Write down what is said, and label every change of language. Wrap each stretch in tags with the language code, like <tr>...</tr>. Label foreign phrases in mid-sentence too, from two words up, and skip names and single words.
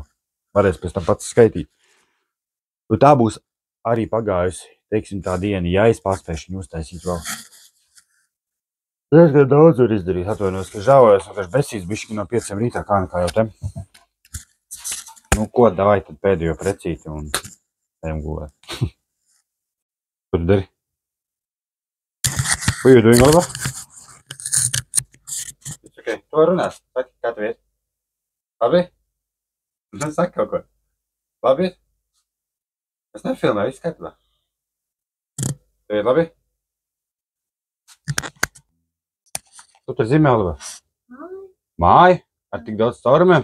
<lv>Varēs pēc tam pats skaitīt. Un tā būs arī pagājusi, teiksim, tā diena, ja es paspēšu viņu uztaisīt vēl. Es gan daudz var izdarīt, atvainojos, ka žāvojos, un ka besīs bišķi no 5 rītā, kā nekā jau te. Ko, davai tad pēdējo precīti un ejam gulēt. Ko tu dari?</lv> <en>What are you doing, Oliver? It's okay.</en> <lv>Tu var runāt. Saki, kā tev iet? Labi? Saki kaut ko. Labi? Es nefilmēju, viss kārtībā. Tev iet labi? Tu tur zīmē, Oliver? Māja? Ar tik daudz caurumiem?</lv>